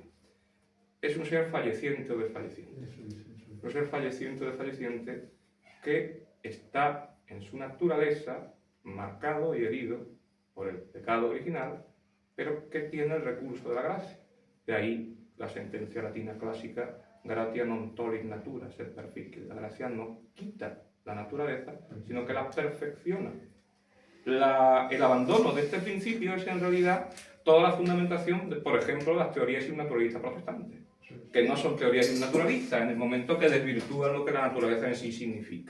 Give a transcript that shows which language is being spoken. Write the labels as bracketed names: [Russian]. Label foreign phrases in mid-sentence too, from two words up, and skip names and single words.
[Spanish] Es un ser falleciente o desfalleciente. Un ser falleciente o desfalleciente que está en su naturaleza marcado y herido por el pecado original, pero que tiene el recurso de la gracia. De ahí la sentencia latina clásica, [Latin] gratia non tollit natura, ser perfecti. [Spanish] La gracia no quita la naturaleza, sino que la perfecciona. El abandono de este principio es en realidad toda la fundamentación de, por ejemplo, las teorías naturalistas protestantes, que no son teorías naturalistas en el momento que desvirtúan lo que la naturaleza en sí significa.